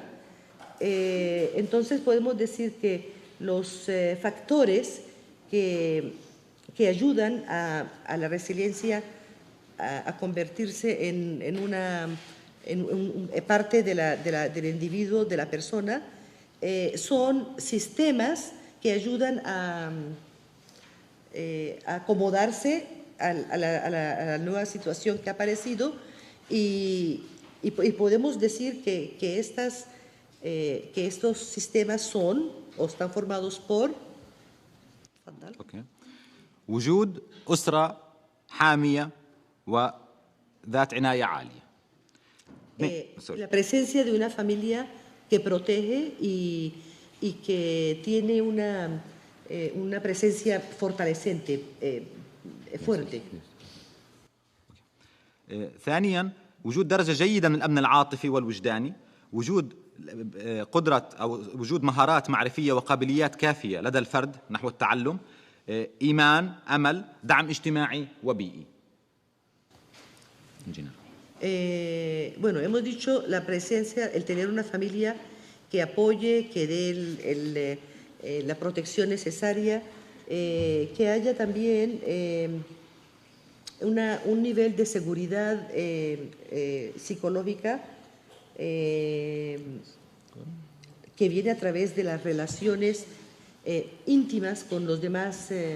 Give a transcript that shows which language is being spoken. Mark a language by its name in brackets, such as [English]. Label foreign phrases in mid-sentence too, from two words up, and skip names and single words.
[Spanish] Entonces podemos decir que los factores que ayudan a la resiliencia a convertirse en una parte del individuo, de la persona, son sistemas que ayudan a acomodarse a la nueva situación que ha aparecido y podemos decir que estos sistemas son o están formados por [Arabic] وجود أسرة حامية وذات عناية عالية. [Spanish] La presencia de una familia que protege y que tiene una presencia fortalecente, fuerte. [Arabic] ثانيا وجود درجة جيدة من الأمن العاطفي والوجداني، وجود قدرة أو وجود مهارات معرفية وقابليات كافية لدى الفرد نحو التعلم، إيمان، أمل، دعم اجتماعي وبيئي. [Spanish] Bueno, hemos dicho la presencia, el tener una familia que apoye, que dé la protección necesaria, que haya también un nivel de seguridad psicológica que viene a través de las relaciones íntimas con los demás